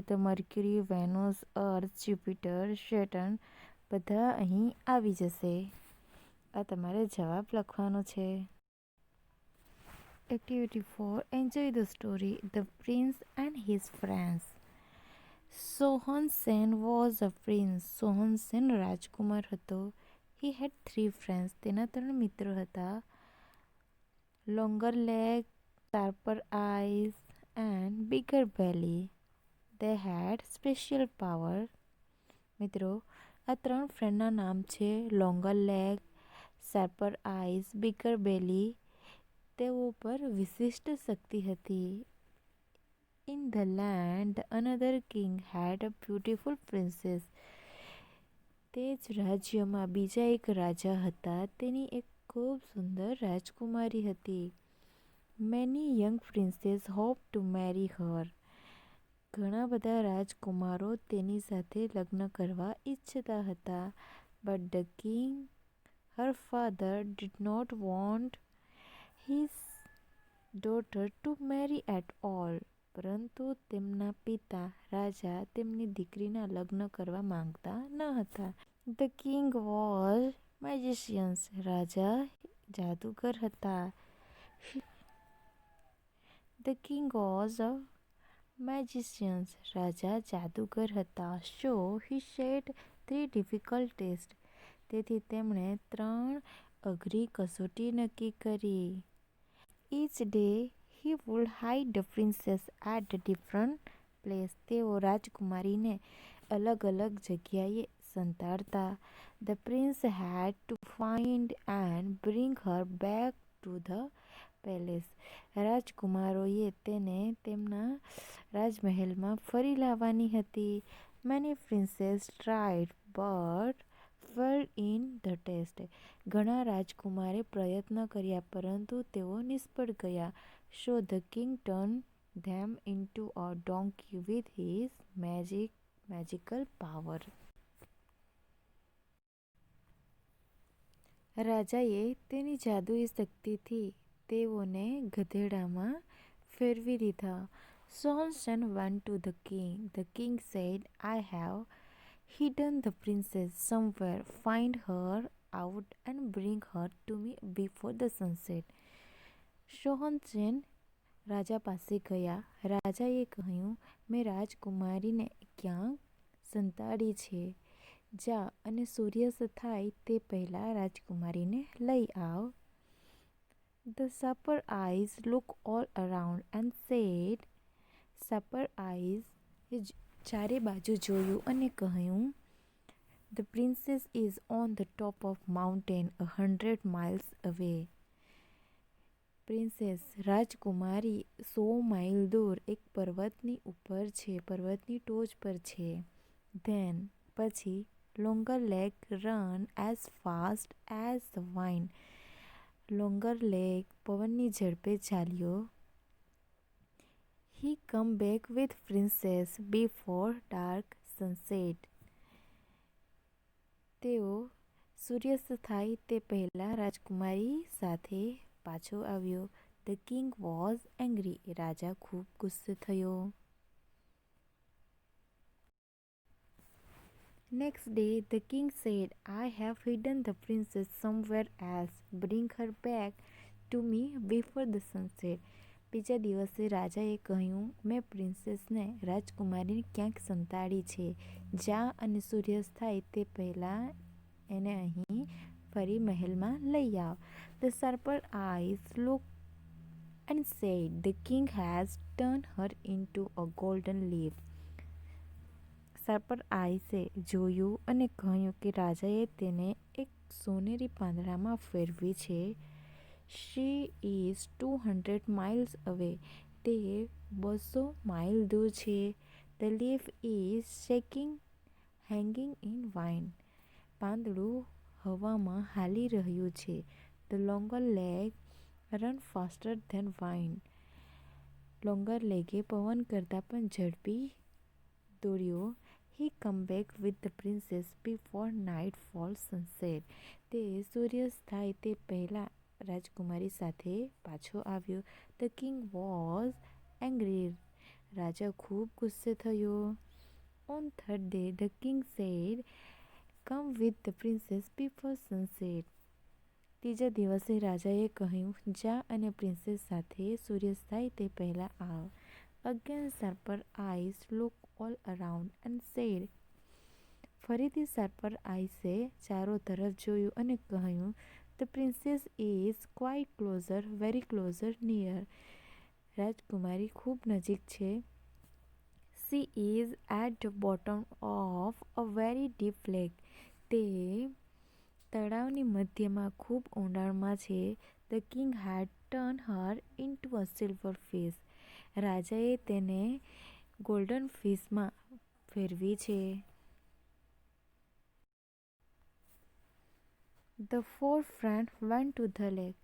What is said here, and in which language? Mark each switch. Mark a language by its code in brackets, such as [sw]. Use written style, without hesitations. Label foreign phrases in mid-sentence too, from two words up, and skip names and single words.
[gu] તો મર્ક્યુરી, વેનસ, અર્થ, જુપિટર, સેટર્ન બધા અહીં આવી જશે. આ તમારે જવાબ લખવાનો છે. એક્ટિવિટી 4. [en] Enjoy the story the prince and his friends. Sohan Sen was a prince. [gu] સોહન સેન રાજકુમાર હતો. [en] He had 3 friends. [gu] તેના 3 મિત્રો હતા. [en] Longer leg, sharper eyes and bigger belly. They had special power. [gu] મિત્રો, આ 3 ફ્રેન્ડના નામ છે લોંગર લેગ, શાર્પર આઈઝ, બિગર બેલી. તેઓ પર વિશિષ્ટ શક્તિ હતી. [en] In the land, another king had a beautiful princess. [gu] તે જ રાજ્યમાં બીજા એક રાજા હતા. તેની એક ખૂબ સુંદર રાજકુમારી હતી. [en] Many young princes hoped to marry her. [gu] ઘણા બધા રાજકુમારો તેની સાથે લગ્ન કરવા ઈચ્છતા હતા. [en] But the king, her father, did not want his daughter to marry at all. [gu] પરંતુ તેમના પિતા રાજા તેમની દીકરીના લગ્ન કરવા માંગતા ન હતા. [en] The king was magician. [gu] રાજા જાદુગર હતા. [en] The king was a magician. [gu] રાજા જાદુગર હતા. [en] So he set 3 difficult tests. [gu] તેથી તેમણે 3 અઘરી કસોટી નક્કી કરી. [en] Each day he would hide the princess at a different place. [gu] તેઓ રાજકુમારીને અલગ અલગ જગ્યાએ સંતાડતા. [en] The prince had to find and bring her back to the palace. [gu] રાજકુમારોએ તેને તેમના રાજમહેલમાં ફરી લાવવાની હતી. [en] Many princes tried but failed in the test. [gu] ઘણા રાજકુમારે પ્રયત્ન કર્યા પરંતુ તેઓ નિષ્ફળ ગયા. [en] So the king turned them into a donkey with his magical power. [gu] રાજાએ તેની જાદુઈ શક્તિથી તેઓને ગધેડામાં ફેરવી દીધા. [en] Sonsen went to the king. The king said, I have hidden the princess somewhere. Find her out and bring her to me before the sunset. [gu] સોહનસેન રાજા પાસે ગયા. રાજાએ કહ્યું, મેં રાજકુમારીને ક્યાંક સંતાડી છે. જા અને સૂર્યાસ્ત થાય તે પહેલાં રાજકુમારીને લઈ આવ. [en] The Sapper Eyes looked all around and said, Sapper Eyes [gu] ચારે બાજુ જોયું અને કહ્યું, [en] The princess is on the top of mountain 100 miles away. [gu] પ્રિન્સેસ રાજકુમારી 100 માઇલ દૂર એક પર્વતની ઉપર છે, પર્વતની ટોચ પર છે. [en] Then પછી Longer Leg run as fast as the wind. [gu] Longer Leg પવનની ઝડપે ચાલ્યો. [en] He come back with princess before dark sunset. [gu] તેઓ સૂર્યાસ્ત થાય તે પહેલા રાજકુમારી સાથે પાછો આવ્યો. [en] The king was angry. [gu] રાજા ખૂબ ગુસ્સે થયો. [en] Next day the king said, I have hidden the princess somewhere else. Bring her back to me before the sunset. [gu] બીજા દિવસે રાજાએ કહ્યું, મેં પ્રિન્સેસને રાજકુમારીને ક્યાંક સંતાડી છે. જા અને સૂર્યાસ્ત થાય તે પહેલાં એને અહીં ફરી મહેલમાં લઈ આવ. [en] The Sapper Eyes looked and said, The king has turned her into a golden leaf. [gu] Sapper Eyesએ જોયું અને કહ્યું કે રાજાએ તેને એક સોનેરી પાંદડામાં ફેરવી છે. [en] She is 200 miles away. [gu] તે 200 માઇલ દૂર છે. [en] The leaf is shaking, hanging in wind. [gu] પાંદડું હવામાં હાલી રહ્યું છે. [en] The longer leg run faster than wind. [gu] Longer legએ પવન કરતાં પણ ઝડપી દોડ્યો. [en] He come back with the princess before nightfall sunset. [gu] તે સૂર્યાસ્ત થાય તે પહેલાં રાજકુમારી સાથે પાછો આવ્યો. [en] The king was angry. [gu] રાજા ખૂબ ગુસ્સે થયો. [en] On third day the king said, Come with the princess before sunset. [gu] ત્રીજા દિવસે રાજાએ કહ્યું, જા અને પ્રિન્સેસ સાથે સૂર્યાસ્ત થાય તે પહેલાં આવ. [en] Again Sapper Eyes looked all around and said, [gu] ફરીથી Sapper Eyesએ ચારો તરફ જોયું અને કહ્યું, [en] The princess is quite closer, very closer, near. [gu] રાજકુમારી ખૂબ નજીક છે. [en] She is at the bottom of a very deep lake. [gu] તે તળાવની મધ્યમાં ખૂબ ઊંડાણમાં છે. [en] The king had turned her into a silver fish. [gu] રાજાએ તેને [en] golden fishમાં [gu] ફેરવી છે. [en] The 4 friends went to the lake.